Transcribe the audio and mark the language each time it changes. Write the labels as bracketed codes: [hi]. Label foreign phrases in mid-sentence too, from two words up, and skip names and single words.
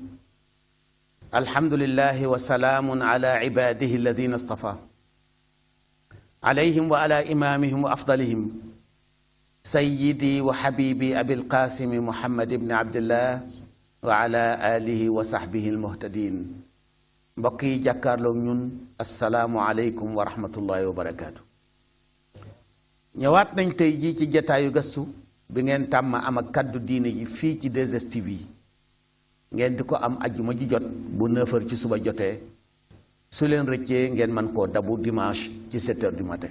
[ar] الحمد لله وسلام على عباده الذين اصطفى عليهم وعلى إمامهم وأفضلهم سيدي وحبيبي أبي القاسم محمد بن عبد الله وعلى آله وصحبه المهتدين. [wo] mbokk yi jàkkaarloog ñun [ar] السلام عليكم ورحمة الله وبركاته. [wo] ñëwaat nañ tey jii ci jataayu gastu bi ngeen tàmm am ak kaddu diine ji fii ci 2STV ngeen di ko am ajjuma ji jot bu 9h ci suba jotee su leen rëccee ngeen man koo dabu dimanche ci 7h [fr] du matin.